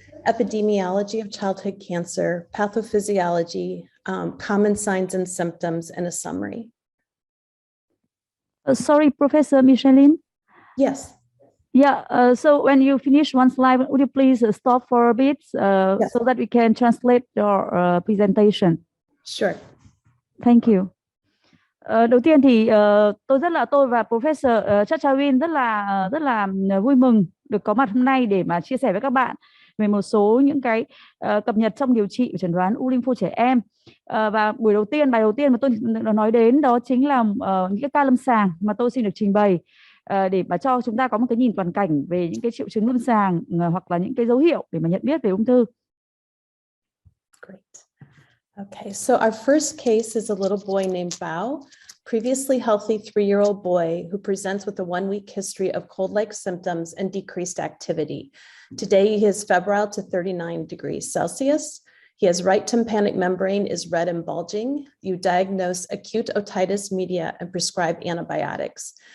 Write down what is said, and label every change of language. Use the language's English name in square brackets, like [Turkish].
[English] Epidemiology of childhood cancer, pathophysiology, common signs and symptoms, and a summary. Sorry, Professor Micheline. Yes. Yeah, so when you finish one slide, would you please stop for a bit Yes. so that we can translate your presentation? Sure. Thank you. [Vietnamese] Đầu tiên thì tôi và Professor Chachawin rất là vui mừng được có mặt hôm nay để mà chia sẻ với các bạn về một số những cái cập nhật trong điều trị và chẩn đoán u lympho trẻ em. Và bài đầu tiên mà tôi nói đến đó chính là những cái ca lâm sàng mà tôi xin được trình bày để mà cho chúng ta có một cái nhìn toàn cảnh về những cái triệu chứng lâm sàng hoặc là những cái dấu hiệu để mà nhận biết về ung thư. [English] Great. Okay, so our first case is a little boy named Bao, previously healthy 3-year-old boy who presents with a 1-week history of cold-like symptoms and decreased activity. Today, he is febrile to 39 degrees Celsius. He has right tympanic membrane is red and bulging. You diagnose acute otitis media and prescribe antibiotics.